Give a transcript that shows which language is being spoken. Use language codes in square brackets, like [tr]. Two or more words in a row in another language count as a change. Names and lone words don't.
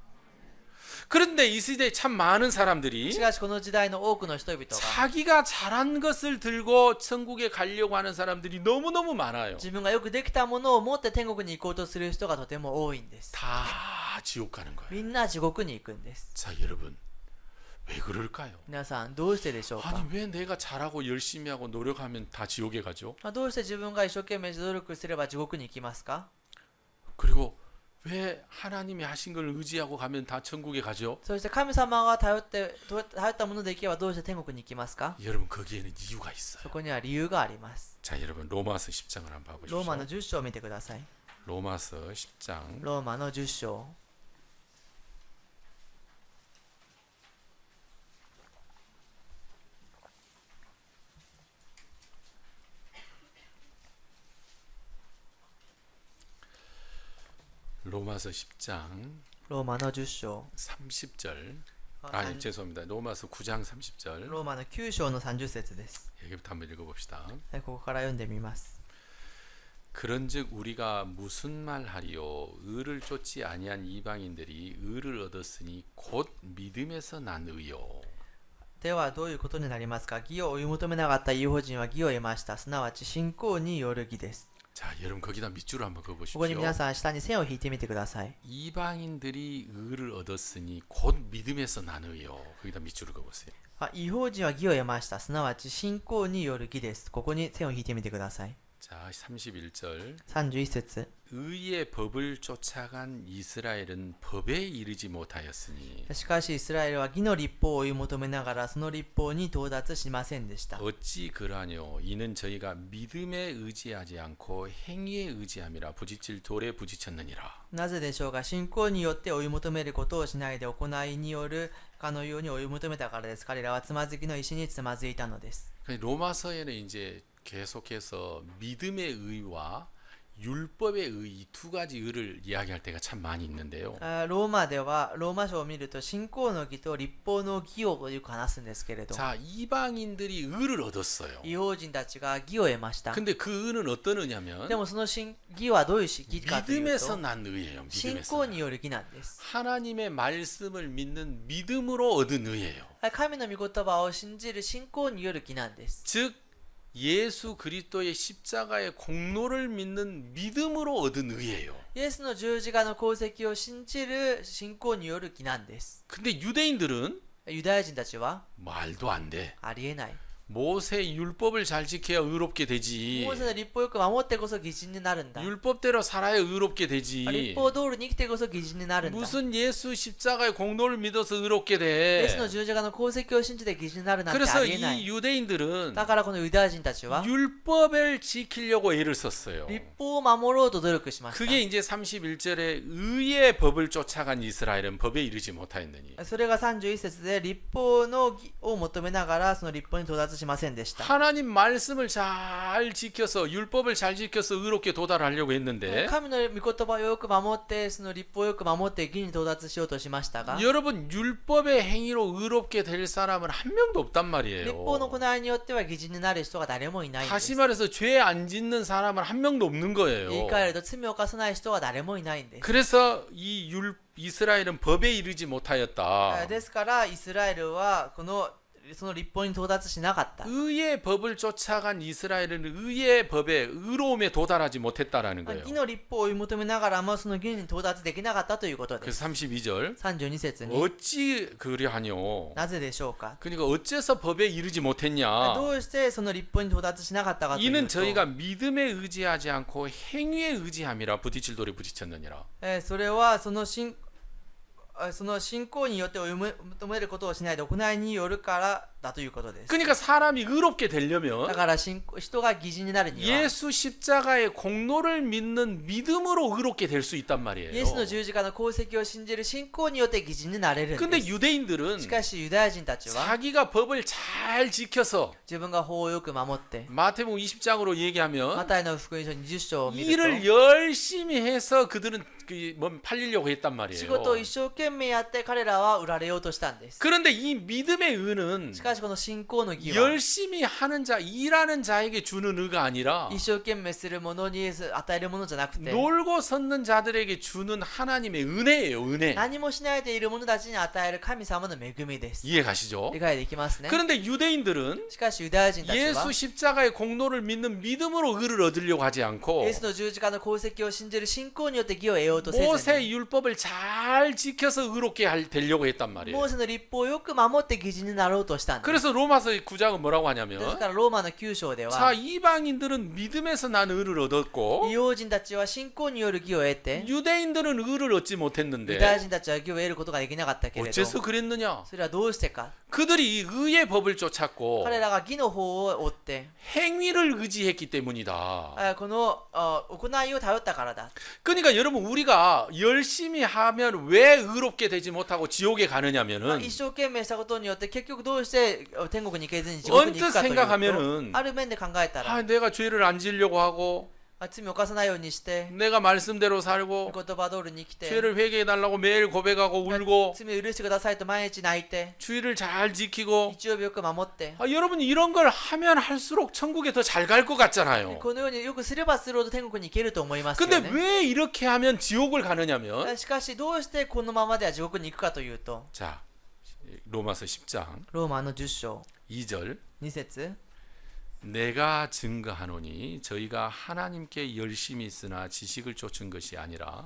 [ko] 그런데 이 시대에 참 많은 [ja] し [ko] 사람들이 [ja] かしこの時代の多くの人々が [ko] 자기가 잘한 것을 들고 천국에 가려고 하는 사람들이 너무너무 많아요. [ja] 自分がよくできたものを持って天国に行こうとする人がとても多いんです [ko] 다 지옥 가는 거예요. [ja] みんな地獄に行くんです [ko] 자, 여러분. 왜 그럴까요? [ja] 皆さんどうしてでしょうか [ko] 아니 왜 내가 잘하고 열심히 하고 노력하면 다 지옥에 가죠? [ja] どうして自分が一生懸命努力すれば地獄に行きますか [ko] 그리고 왜 하나님이 하신 걸 의지하고 가면 다 천국에 가죠? [ja] そして神様が頼ったもので行けばどうして天国に行きますか [ko] 여러분 거기에는 이유가 있어요. [ja] そこには理由があります [ko] 자, 여러분 로마서 10장을 한번 [ja] ローマの [ko] 봐보십시오. [ja] 10章を見てください [ko] 로마서 10장 [ja] ローマの10章 [ko] 로마서 10장 [ja] ローマの10章 [ko] 30절 あ 아니 죄송합니다. 로마서 9장 30절 [ja] ローマの9章の30節です。 [ko] 여기부터 한번 읽어봅시다. [ja] はい、ここから読んでみます。 [ko] 그런즉 우리가 무슨 말하리요 의를 쫓지 아니한 이방인들이 의를 얻었으니 곧 믿음에서 난 의요. [ja] ではどういうことになりますか。義を追い求めなかった異邦人は義を得ました。すなわち信仰による義です。 [ko] 자, 여러분 거기다 밑줄을 한번 [ja] ここに [ko] 그어보십시오. [ja] 皆さん下に線を引いてみてください。 [ko] 이방인들이 의를 얻었으니 곧 믿음에서 난 의요. 거기다 밑줄을 그어보세요. [ja] 異邦人は義を得ました。すなわち信仰による義です。ここに線を引いてみてください。 [ko] 자, 31절 [ja] 31節 [ko] 의의 법을 쫓아간 이스라엘은 법에 이르지 못하였으니 [ja] しかしイスラエルは義の立法を追い求めながらその立法に到達しませんでした。 [ko] 어찌 그러하뇨 이는 저희가 믿음에 의지하지 않고 행위에 의지함이라 부딪힐 돌에 부딪혔느니라. [ja] なぜでしょうか。信仰によって追い求めることをしないで行いによるかのように追い求めたからです。彼らはつまずきの石につまずいたのです。 [ko] 로마서에는 이제 계속해서 믿음의 의와 율법의 의 이 두 가지 의를 이야기할 때가 참 많이 있는데요. [ja] ローマではローマ書を見ると信仰の義と立法の義をよく話すんですけれど、 [ko] 자, 이방인들이 의를 얻었어요. [ja] 異邦人たちが義を得ました。 [ko] 근데 그 의는 어떤 의냐면 [ja] でもその義はどういう義かという [ko] 믿음에서 [ja] と [ko] 난 의예요. [ja] 信 [ko] 믿음에서. [ja] 仰による義なんです。 [ko] 하나님의 말씀을 믿는 믿음으로 얻은 의예요. [ja] 神の御言葉を信じる信仰による義なんです。 [ko] 즉 예수 그리스도의 십자가의 공로를 믿는 믿음으로 얻은 의예요. [ja] イエスの十字架の功績を信じる信仰による義なんです。 [ko] 근데 유대인들은 [ja] ユダヤ人たちは [ko] 말도 안 돼. [ja] ありえない。 [ko] 모세 율법을 잘 지켜야 의롭게 되지. [ja] モーセの立法をよく守ってこそ義人になるんだ。 [ko] 율법대로 살아야 의롭게 [ja] 立 [ko] 되지. [ja] 法通りに生きてこそ義人になるんだ。 [ko] 무슨 예수 십자가의 공로를 믿어서 의롭게 [ja] イエスの [ko] 돼. [ja] 十字架の功績を信じて義人になるなんて [ko] 그래서 [ja] ありえない。 [ko] 이 유대인들은 [ja] だからこのユダヤ人たちは [ko] 율법을 지키려고 애를 썼어요. [ja] 立法を守ろうと努力しました。 [ko] 그게 이제 31절에 의의 법을 쫓아간 이스라엘은 법에 이르지 못하였느니. [ja] それが31節で立法の義を求めながらその立法に到達しませんでした。 [ko] 하나님 말씀을 잘 지켜서 율법을 잘 지켜서 의롭게 도달하려고 했는데 [ja] 神の御言葉をよく守ってその立法をよく守って義に到達しようとしましたが、 [ko] 여러분 율법의 행위로 의롭게 될 사람은 한 명도 없단 [ja] 立 [ko] 말이에요. [ja] 法の行いによっては義人になる人が誰もいないんです。 [ko] 다시 말해서 죄 안 짓는 사람은 한 명도 없는 [ja] 言い [ko] 거예요. [ja] 換えると罪を犯さない人は誰もいないんです。 [ko] 그래서 이스라엘은 법에 이르지 못하였다. [ja] ですからイスラエルはその立法に到達しなかった。 [ko] 의의 법을 쫓아간 이스라엘은 의의 법에 의로움에 도달하지 못했다라는 거예요. [ja] 義の立法を追い求めながらもその義に到達できなかったということで [ko] 그 [ja] す。 [ko] 32절 [ja] 32節に [ko] 어찌 그리하뇨. [ja] なぜでしょうか。 [ko] 그러니까 어째서 법에 이르지 못했냐. [ja] どうしてその立法に到達しなかったかという [ko] 이는 [ja] と、 [ko] 저희가 믿음에 의지하지 않고 행위에 의지함이라 부딪힐 돌에 부딪혔느니라. [ja] それはその信仰によって追い求めることをしないで行いによるからだということです。 [ko] 그러니까 사람이 의롭게 [ja] だ [ko] 되려면 [ja] から人が義人になるには [ko] 예수 십자가의 공로를 믿는 믿음으로 의롭게 될 수 있단 [ja] イ [ko] 말이에요. [ja] エスの十字架の功績を信じる信仰によって義人になれるん [ko] 근데 [ja] です。 [ko] 유대인들은 [ja] しかしユダヤ人たちは [ko] 자기가 법을 잘 지켜서 [ja] 自分が法をよく守って [ko] 마태복음 20장으로 [ja] マ [ko] 얘기하면 [ja] タイの福音書20章を見る [ko] 일을 [ja] と [ko] 열심히 해서 그들은 팔리려고 했단 [ja] 仕事を [ko] 말이에요. [ja] 一生懸命やって彼らは売られようとしたんです。 [ko] 그런데 이 믿음의 의는 [ja] しかしこの信仰の義は [ko] 열심히 하는 자, 일하는 자에게 주는 의가 아니라 [ja] 一生懸命する者に与えるものじゃなくて [ko] 놀고 섰는 자들에게 주는 하나님의 은혜예요. 은혜. [ja] 何もしないでいる者たちに与える神様の恵みです。 [ko] 이해 가시죠? [ja] 理解できますね。 [ko] 그런데 유대인들은 [ja] しかしユダヤ人たちは [ko] 예수 십자가의 공로를 믿는 믿음으로 의를 얻으려고 하지 않고 [ja] イエスの十字架の功績を信じる信仰によって義を得ようとせずに [ko] 모세 율법을 잘 지켜서 의롭게 되려고 했단 [ja] モ [ko] 말이에요. [ja] ーセの立法をよく守って義人になろうとしたんです。 [ko] 그래서 로마서 9장은 뭐라고 [ja] です [ko] 하냐면 [ja] からローマの9章で [ko] 자 [ja] は [ko] 이방인들은 믿음에서 난 의를 얻었고 [ja] 異邦人たちは信仰による義を得て [ko] 유대인들은 의를 얻지 [ja] ユダヤ [ko] 못했는데 [ja] 人たちは義を得ることができなかったけれど [ko] 어째서 그랬느냐? [ja] それはどうしてか。 [ko] 그들이 이 의의 법을 쫓았고 [ja] 彼らが義の法を追って [ko] 행위를 의지했기 때문이다. [ja] この行いを頼ったからだ。 [ko] 그러니까 여러분 우리가 열심히 하면 왜 의롭게 되지 못하고 지옥에 가느냐면은 [ja] 一生懸命したことによって結局どうして天国に行けずに地獄に行 [ko] 언뜻 [ja] くかという [ko] 생각하면은 [ja] と、ある面で考えたら、 [ko] 아, 내가 죄를 안 지으려고 하고 [ja] 罪を犯さないようにして、 [ko] 내가 말씀대로 살고 [ja] 言葉通りに生きて、 [ko] 죄를 회개해 달라고 매일 고백하고 울고 [ja] 罪を許してくださいと毎日泣いて、 [ko] 주의를 잘 지키고 [ja] 日曜日よく守って、 [ko] 여러분 이런 걸 하면 할수록 천국에 더 잘 갈 것 같잖아요. [ja] このようによくすればするほど天国に行けると思いますよ [ko] 근데 [ja] ね。 [ko] 왜 이렇게 하면 지옥을 가느냐면 [ja] しかしどうしてこのままでは地獄に行くかというと、 [ko] 자 로마서 10장 [ja] ローマの10章 [ko] 2절 [ja] 2節 [ko] 내가 증거하노니 저희가 하나님께 열심히 있으나 지식을 쫓은 것이 아니라